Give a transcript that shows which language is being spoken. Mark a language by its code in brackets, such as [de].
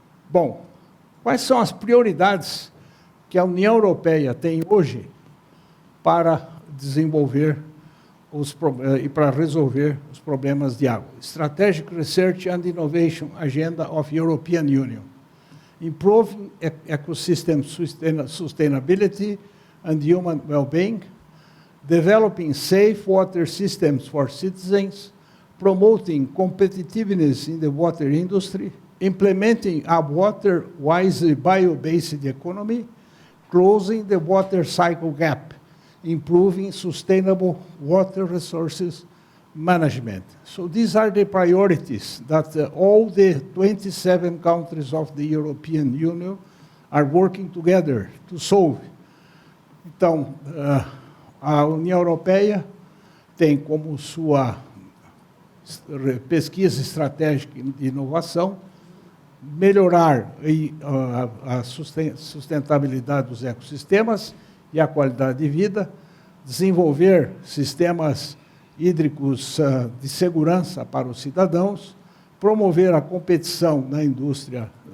[pt] Bom, quais são as prioridades que a União Europeia tem hoje para desenvolver e para resolver os problemas de água? [en] Strategic Research and Innovation Agenda of European Union. Improving ecosystem sustainability and human well-being. Developing safe water systems for citizens. Promoting competitiveness in the water industry. Implementing a water-wise bio-based economy. Closing the water cycle gap. Improving sustainable water resources management. So these are the priorities that all the 27 countries of the European Union are working together to solve. [pt] Então, a União Europeia tem como sua pesquisa estratégica de inovação melhorar a sustentabilidade dos ecossistemas e a qualidade de vida, desenvolver sistemas hídricos de segurança para os cidadãos, promover a competição na indústria